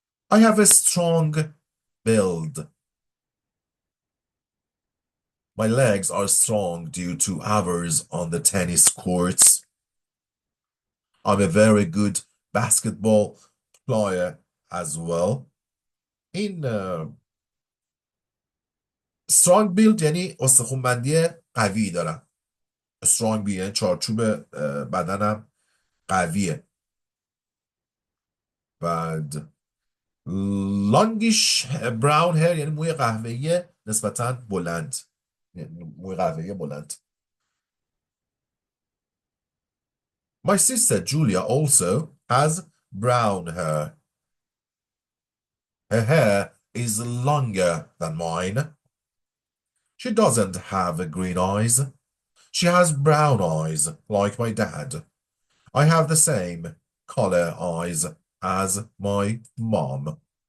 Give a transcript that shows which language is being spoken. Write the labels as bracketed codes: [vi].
[en] I have a strong build. My legs are strong due to hours on the tennis courts. I'm a very good basketball player as well. [fa] این strong build یعنی استخوان‌بندی قوی دارم. strong build یعنی چارچوب بدنم قویه. بعد longish brown hair یعنی موی قهوه‌ای نسبتاً بلند. موی قهوه‌ای بلند. [en] My sister Julia also has brown hair. Her hair is longer than mine. She doesn't have green eyes. She has brown eyes, like my dad. I have the same color eyes as my mom.